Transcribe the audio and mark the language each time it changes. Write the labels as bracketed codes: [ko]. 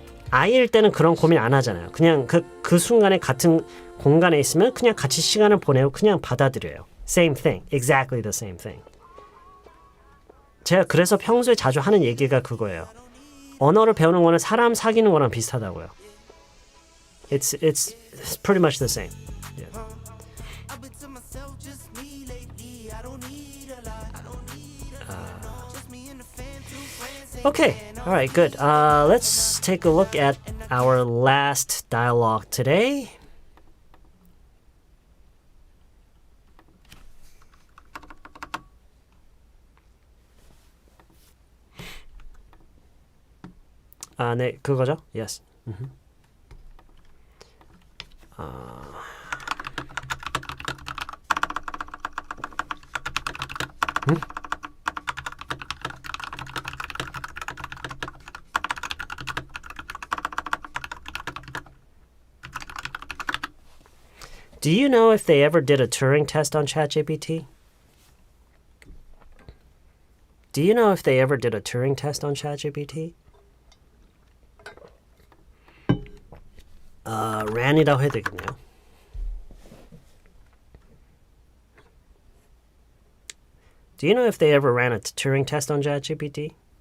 [ko] 아이일 때는 그런 고민 안 하잖아요. 그냥 그 순간에 같은 공간에 있으면 그냥 같이 시간을 보내고 그냥 받아들여요. [en] Same thing. Exactly the same thing. [ko] 제가 그래서 평소에 자주 하는 얘기가 그거예요. 언어를 배우는 거는 사람 사귀는 거랑 비슷하다고요. [en] It's pretty much the same. Yeah. Okay, all right, good. Let's take a look at our last dialogue today. [ko] 네, 그거죠? [en] Yes. Do you know if they ever did a Turing test on ChatGPT? Do you know if they ever did a Turing test on ChatGPT? [ko] ran이라고 해야 되겠네요. [en] Do you know if they ever ran a Turing test on ChatGPT?